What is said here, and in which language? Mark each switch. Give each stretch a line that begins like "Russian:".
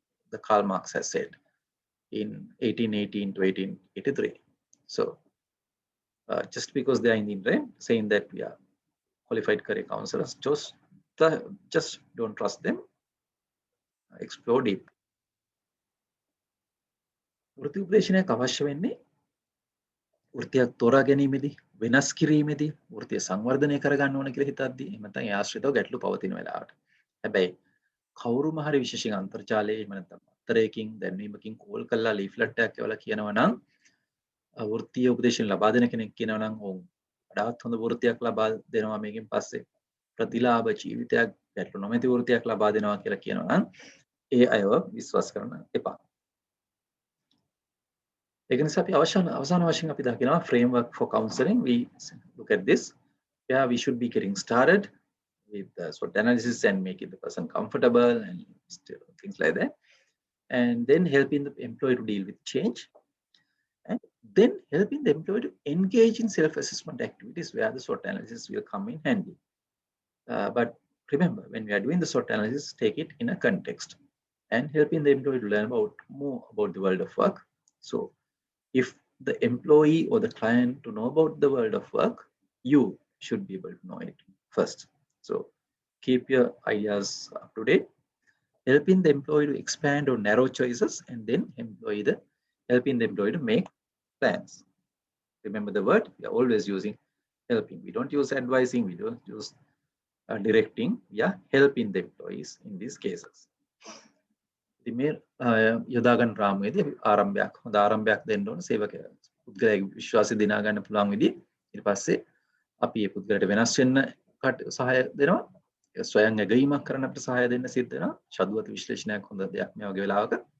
English: The Karl Marx has said in 1818 to 1883. So just because they are in the internet saying that we are qualified career counselors, just don't trust them. Explore deep.
Sinhala: වෘත්ති උපදේශනයක් අවශ්‍ය වෙන්නේ වෘත්තියක් තෝරා ගැනීමේදී, වෙනස් කිරීමේදී, වෘත්තිය සංවර්ධනය කරගන්න ඕන කියලා හිතද්දී, එහෙම නැත්නම් ඒ ආශ්‍රිතව ගැටලු පවතින වෙලාවට. හැබැයි කවුරුම හරි විශේෂයෙන් අන්තර්ජාලයේ එහෙම නැත්නම් අත්තරයකින් දැන්වීමකින් කෝල් කරලා ලීෆ්ලට් එකක් එවලා කියනවා නම් වෘත්තීය උපදේශන ලබා දෙන කෙනෙක් කියනවා නම් ඔව් වඩාත් හොඳ වෘත්තියක් ලබා දෙනවා මේකෙන් පස්සේ ප්‍රතිලාභ ජීවිතයක් ගැටලු නොමැති වෘත්තියක් ලබා දෙනවා කියලා කියනවා නම් ඒ අයව විශ්වාස කරන්න එපා. ඒක නිසා අපි අවසාන වශයෙන් අපි දකිනවා
English: framework for counseling. We look at this. Yeah, we should be getting started with the SWOT analysis and making the person comfortable and things like that. And then helping the employee to deal with change. And then helping the employee to engage in self-assessment activities where the SWOT analysis will come in handy. But remember, when we are doing the SWOT analysis, take it in a context and helping the employee to learn more about the world of work. So if the employee or the client to know about the world of work, you should be able to know it first. So keep your ideas up to date, helping the employee to expand or narrow choices, and then helping the employee to make plans. Remember the word, we are always using helping. We don't use advising, we don't use directing, we are helping the employees in these cases.
Sinhala: ඉතින් මේ යොදාගන්න රාමුවේදී අපි හොඳ ආරම්භයක් දෙන්න ඕන සේවකයා පුද්ගලයාගේ විශ්වාසය දිනා ගන්න පුළුවන් විදිහ. ඊට පස්සේ අපි මේ පුද්ගලයාට වෙනස් වෙන්න සහාය දෙනවා. ස්වයං ඇගීමක් කරන්න අපිට සහාය දෙන්න සිද්ධ වෙනවා. ශබ්දවත් විශ්ලේෂණයක් හොඳ දෙයක් මේ වගේ වෙලාවක.